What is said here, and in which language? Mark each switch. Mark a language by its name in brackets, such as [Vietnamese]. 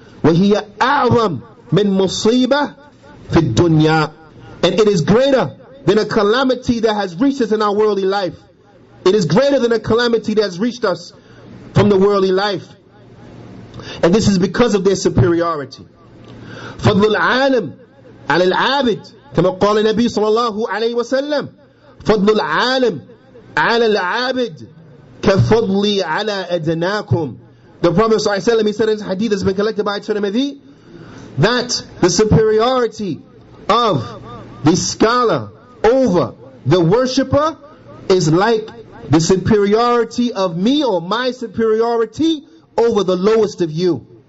[Arabic] وَهِيَ أَعْظَمْ مِنْ مُصِيبَةٍ فِي الدُّنْيَا. [English] And it is greater than a calamity that has reached us in our worldly life. It is greater than a calamity that has reached us from the worldly life. And this is because of their superiority. [Arabic] فضل العالم على العابد كما قال النبي صلى الله عليه وسلم فضل العالم على العابد كفضلي على أدناكم. [English] The Prophet [Arabic] صلى الله عليه وسلم, [English] he said in his hadith that's been collected by Tirmidhi, that the superiority of the scholar over the worshipper is like the superiority of me, or my superiority over the lowest of you.